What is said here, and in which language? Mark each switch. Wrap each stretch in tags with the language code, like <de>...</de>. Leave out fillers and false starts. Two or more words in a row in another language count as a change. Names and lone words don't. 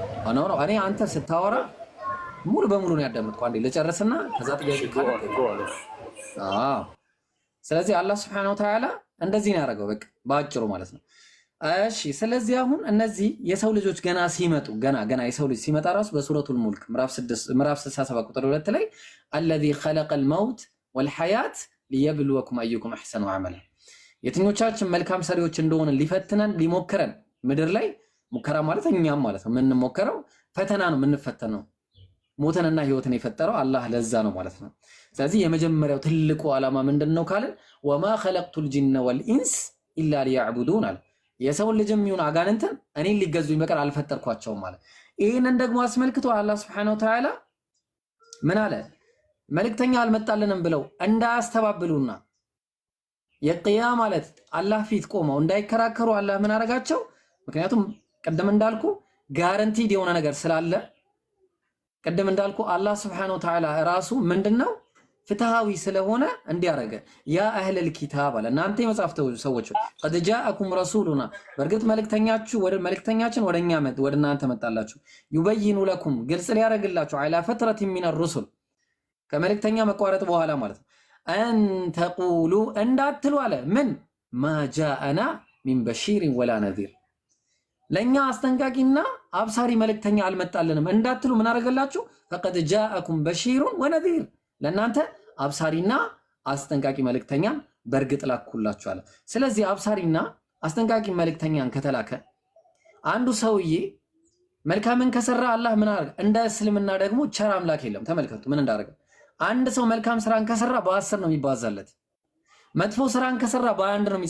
<am>እኔ አንተ ስታወራ ሙሉ በሙሉ ነው ያዳመጥኩ። አንዴ ልጨርስና ከዛ ጥያቄ ካለ አዎ። ስለዚህ አላህ</am> <ar>سبحانه وتعالى</ar> <am>እንደዚህ ነው ያደረገው በቃ ባጭሩ ማለት ነው። እሺ ስለዚህ አሁን እነዚህ የሰው ልጆች ገና ሲመጡ ገና የሰው ልጅ ሲመጣ ራሱ በሱረቱል ሙልክ ምዕራፍ 67 ቁጥር 2 ላይ</am> <ar>الذي خلق الموت والحياة ليبلوكم أيكم أحسن عملا</ar> <am>የትኞቻችን መልካም ሰሪዎች እንደሆነ ሊፈትነን ሊሞክረን ምድር ላይ ሙከራ ማለት እኛም ማለት ነው የምንሞከረው ፈተና ነው የምንፈተነው ሞተንና ህይወትን የፈጠረው አላህ ለዛ ነው ማለት ነው። ስለዚህ የመጀመሪያው ትልቁ ዓላማ ምንድነው ካልን</am> <ar>وما خلقت الجن والانس الا ليعبدون</ar> <am>አለ የሰው ልጅም ይሁን አጋንንትን እኔን ሊገዙኝ በቀር አልፈጠርኳቸውም ማለት። ይሄንን ደግሞ አስመልክቶ አላህ</am> <ar>سبحانه وتعالى</ar> <am>ምን አለ መልእክተኛ አልመጣልንም ብለው እንዳያስተባብሉና የቂያ ማለት አላህ ፊት ቆመው እንዳይከራከሩ አላህ ምን አረጋቸው? ምክንያቱም ቀደም እንዳልኩ ጋራንቲድ የሆነ ነገር ስላለ ቀደም እንዳልኩ አላህ</am> <ar>سبحانه وتعالى</ar> <am>ራሱ ምንድነው ፍትሃዊ ስለሆነ እንዲያረገ ያ</am> <ar>أهل الكتاب</ar> <am>አለ እናንተ የመጻፍቱ ሰዎች</am> <ar>قد جاءكم رسولنا</ar> <am>በርግጥ መልእክተኛችን ወደኛ ወደ እናንተ መጣላችሁ</am> <ar>يبين لكم</ar> <am>ግልጽ ሊያረግላችሁ</am> <ar>على فترة من الرسل</ar> <am>ከመልእክተኛ መቋረጥ በኋላ ማለት ነው أن تقولوا እንዳትሉ አለ ምን</am> <ar>ما جاءنا من بشير ولا نذير</ar> <am>ለኛ አስጠንቃቂና አብሳሪ መልእክተኛ አልመጣልንም እንዳትሉ ምን አረጋላችሁ</am> <ar>فقد جاءكم بشير ونذير</ar> <am>ለናንተ አብሳሪና አስጠንቃቂ መልእክተኛን በርግጥ ላኩላችሁ አለ። ስለዚህ አብሳሪና አስጠንቃቂ መልእክተኛን ከተላከ አንዱ ሰውዬ መልካምን ከሰራ አላህ ምን አረጋ እንደ እስልምና ደግሞ ቸር አምላክ የለም። ተመልከቱ ምን እንዳረጋ አንድ ሰው መልካም ስራን ከሰራ በ10 ነው የሚባዛለት መጥፎ ስራን ከሰራ በ1 ነው</am>